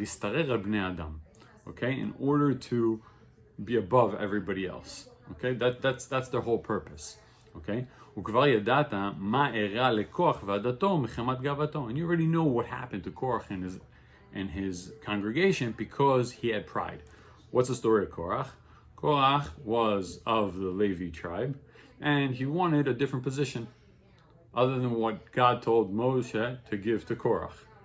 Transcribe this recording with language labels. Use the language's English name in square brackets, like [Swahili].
[Hebrew] להסתרר על בני אדם. [English] Okay, in order to be above everybody else. Okay, that's their whole purpose. Okay, [Hebrew] וכבר ידעת מה אירע לקורח ועדתו מחמת גאוותו. [English] And you already know what happened to Korach and his congregation because he had pride. What's the story of Korach? Korach was of the Levi tribe, and he wanted a different position other than what God told Moshe to give to Korach.